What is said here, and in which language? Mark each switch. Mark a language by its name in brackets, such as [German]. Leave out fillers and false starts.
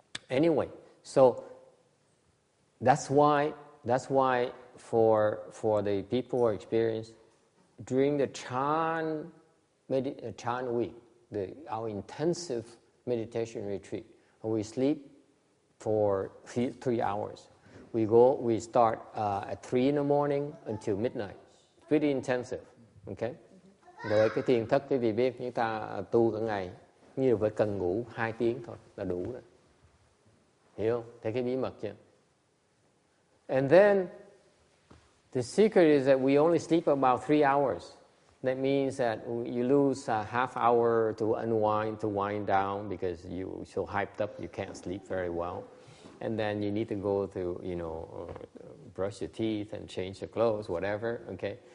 [English] Anyway, so that's why for the people who are experienced during the Chan week, our intensive meditation retreat, we sleep for 3 hours. We start at 3 in the morning until midnight. Pretty intensive, okay? [Vietnamese] Rồi cái thiền thất, quý vị biết, chúng ta tu cả ngày, như vậy cần ngủ 2 tiếng thôi là đủ rồi. Hiểu không? Thấy cái bí mật chưa? [English] And then the secret is that we only sleep about 3 hours. That means that you lose a half hour to unwind, to wind down, because you're so hyped up you can't sleep very well. And then you need to go to, brush your teeth and change your clothes, whatever, okay?